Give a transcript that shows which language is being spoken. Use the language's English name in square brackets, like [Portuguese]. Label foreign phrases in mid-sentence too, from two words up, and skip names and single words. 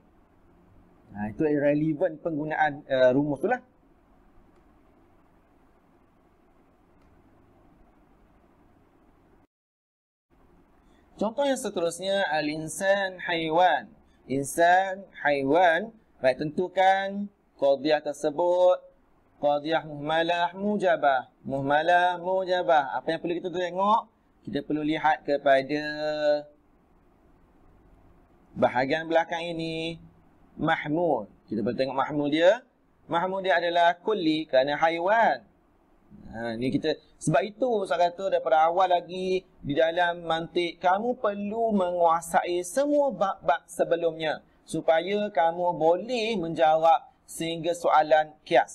[Malay] Itu relevan penggunaan rumus tu lah. Contoh yang seterusnya, [Arabic] الإنسان حيوان. [Malay] Insan haiwan. Baik, tentukan qadiyah tersebut. Qadiyah muhmalah mujabah. Muhmalah mujabah. Apa yang perlu kita tengok? Kita perlu lihat kepada bahagian belakang ini. Mahmul. Kita perlu tengok mahmul dia. Mahmul dia adalah kulli kerana haiwan. Ni kita, sebab itu saya kata daripada awal lagi di dalam mantik kamu perlu menguasai semua bab-bab sebelumnya supaya kamu boleh menjawab sehingga soalan kias.